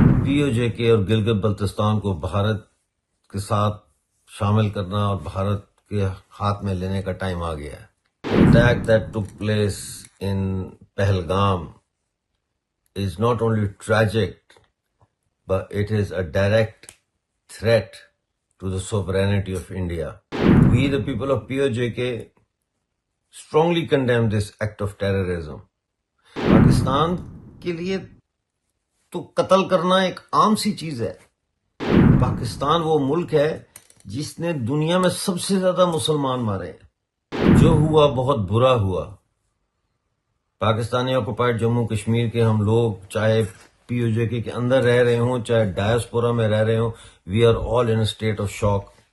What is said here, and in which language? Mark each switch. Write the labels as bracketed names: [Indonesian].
[Urdu] پی او جے کے اور گلگت بلتستان کو بھارت کے ساتھ شامل کرنا اور بھارت کے ہاتھ میں لینے کا ٹائم آ گیا ہے. [English] Attack that took place in Pahalgam is not only tragic, but it is a direct threat to the sovereignty of India. We, the people of POJK, strongly condemn this act of terrorism. [Urdu] Pakistan کے لیے تو قتل کرنا ایک عام سی چیز ہے. پاکستان وہ ملک ہے جس نے دنیا میں سب سے زیادہ مسلمان مارے ہیں. جو ہوا بہت برا ہوا. پاکستانی آکوپائڈ جموں کشمیر کے ہم لوگ چاہے پی او جے کے اندر رہ رہے ہوں چاہے ڈائسپورا میں رہ رہے ہوں، [English] We are all in state of shock.